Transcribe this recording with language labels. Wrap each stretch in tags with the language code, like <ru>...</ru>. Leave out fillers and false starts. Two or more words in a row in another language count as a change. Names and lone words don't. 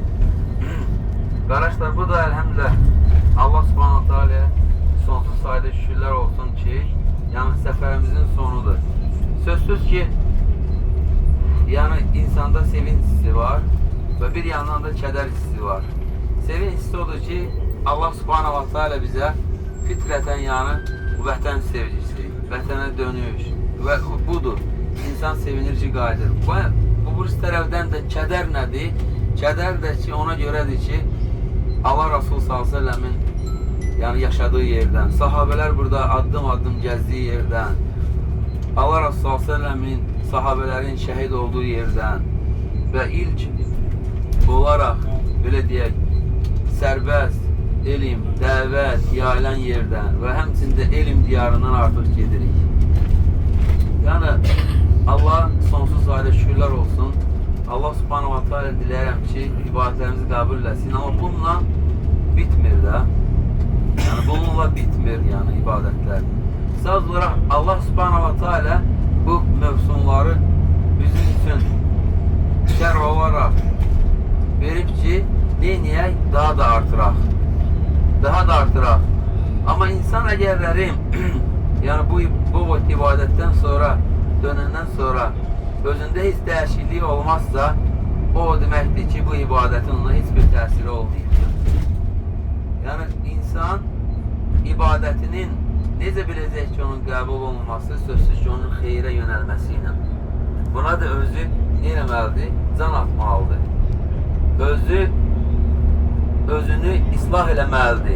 <tr>Arkadaşlar bu da elhamdülillah</tr> <ar>الله سبحانه وتعالى</ar> <tr>sonsuz sayıda şükürler olsun ki yani seferimizin sonudur. Sözsüz ki yani insanda sevinç hissi var ve bir yandan da keder hissi var. Sevinç hissi odur ki</tr> <ar>الله سبحانه وتعالى</ar> <tr>bize fitreten yani vətən sevgisi, vətənə dönüş ve budur.</tr> <az>İnsan sevinir ki qayıdır. Bu tərəfdən də kədər nədir? Kədər də ki ona görədir ki Allah Resulü s.ə.v-in yani yaşadığı yerdən, sahabələr burada addım-addım gəzdiyi yerdən, Allah Resulü s.ə.v-in sahabələrin şəhid olduğu yerdən və ilk olaraq belə deyək sərbəst elm, dəvət yayılan yerdən və həmçində elm diyarından artıq gedirik.</az> <tr>Yani Allah sonsuz sayıda şükürler olsun.</tr> <ar>الله سبحانه وتعالى</ar> <az>diləyirəm ki ibadətlərimizi qəbul etsin. Ama bununla bitmir də. Yani bununla bitmir yani ibadətlər. Sadəcə olaraq</az> <ar>الله سبحانه وتعالى</ar> <az>bu mövsumları bizim üçün şər olaraq verib ki neyniyək? Daha da artıraq. Daha da artıraq.</az> <tr>Ama insan əgərlərim yani bu ibadətten sonra dönenden sonra özünde hiç değişikliği olmazsa o demektir ki bu ibadetin ona hiçbir tesiri olmayacak.</tr> <az>Yani insan ibadetinin necə biləcək ki onun qəbul olunması sözsüz ki onun xeyrə yönəlməsiyle. Buna da özü nə eləməlidir? Can atmalıdır. Özünü islah eləməlidir.</az>